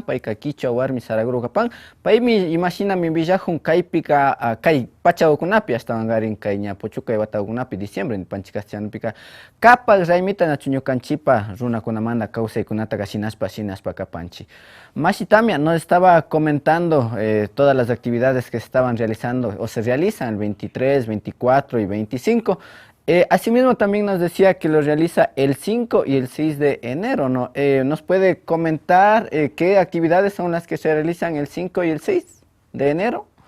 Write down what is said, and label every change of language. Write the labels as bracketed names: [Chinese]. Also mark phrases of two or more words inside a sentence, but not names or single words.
[Quechua] payka kichwa warmi Saraguro kapan paymi imashinami villajun kaypika kay pachawkunapi ashtawangarin kay ña puchukay watawkunapi diciembre nipanchik castellanopika kapak raymita nachu ñukanchipa runakunamanta kawsaykunata shinashpa kapanchi. [Spanish] Mashi Tamia nos estaba comentando todas las actividades que se estaban realizando o se realizan el 23, 24 y 25. Asimismo también nos decía que lo realiza el 5 y el 6 de enero, ¿no? ¿Nos puede comentar qué actividades son las que se realizan el 5 y el 6 de enero?